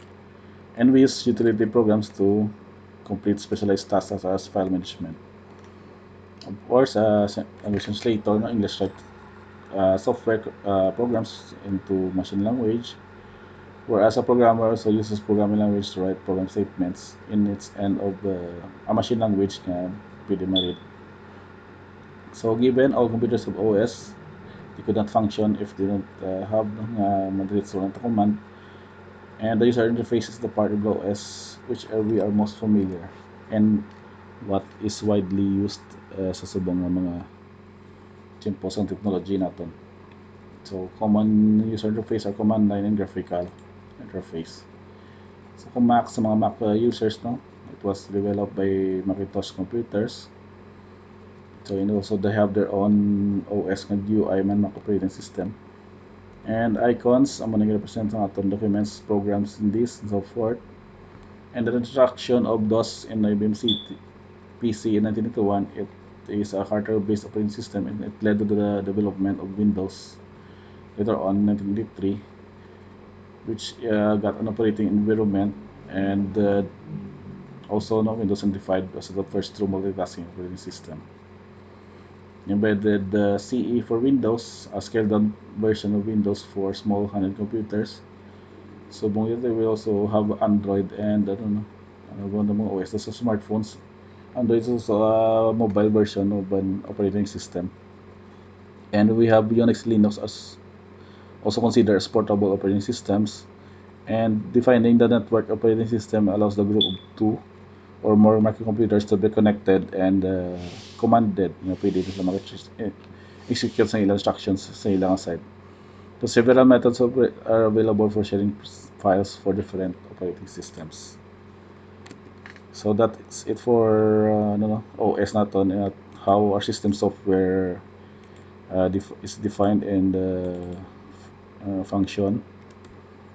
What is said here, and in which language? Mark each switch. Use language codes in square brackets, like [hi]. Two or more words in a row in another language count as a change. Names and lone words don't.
[en] And we use utility programs to complete specialized tasks such as file management. Of course, language translator, no, English software programs into machine language, whereas a programmer also uses programming language to write program statements in its end of a machine language [hil] na pwede [en] ma-read. So given all computers have OS, they could not function if they don't have [hil] madiretso lang [en] command. And the user interface is the part of the OS which we are most familiar and what is widely used [hil] sa subong nga mga tiempos ng technology naton. [en] So common user interface are command line and graphical interface. So [hil] kung Mac, sa mga [en] Mac users, no, it was developed by Macintosh computers. So and also they have their own OS and UI man Mac operating system. And icons, [hil] ang mga [en] represent [hil] ng aton [en] documents, programs, and this, and so forth. And the introduction of DOS in IBM PC in 1981, it is a hardware-based operating system and it led to the development of Windows later on 1983, which got an operating environment and also Windows 95 as the first true multitasking operating system. Embedded CE for Windows, a scaled-down version of Windows for small handheld computers. So later we also have Android and one of [hil] mga OS sa [en] smartphones. Android is also a mobile version of an operating system. And we have Unix Linux as also considered as portable operating systems. And defining the network operating system allows the group of two or more microcomputers to be connected and commanded [hil] na pwede sila mag-execute sa ilang instructions sa ilang side. [en] So several methods are available for sharing files for different operating systems. So that's it for OS naton at how our system software is defined and function.